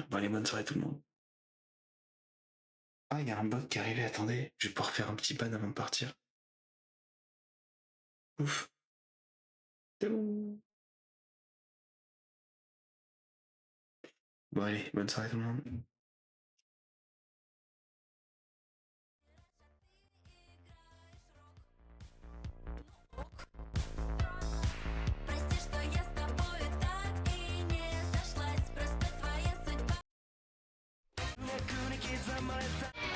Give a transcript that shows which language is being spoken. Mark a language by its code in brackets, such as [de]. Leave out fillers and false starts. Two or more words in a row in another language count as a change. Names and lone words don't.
[fr] Bon allez, bonne soirée tout le monde. Ah, il y a un bot qui est arrivé, attendez. Je vais pouvoir faire un petit ban avant de partir. Ouf. C'est bon. Bon allez, bonne soirée tout le monde. [ru] Прости, что я с тобой так и не сошлась. Просто твоя судьба.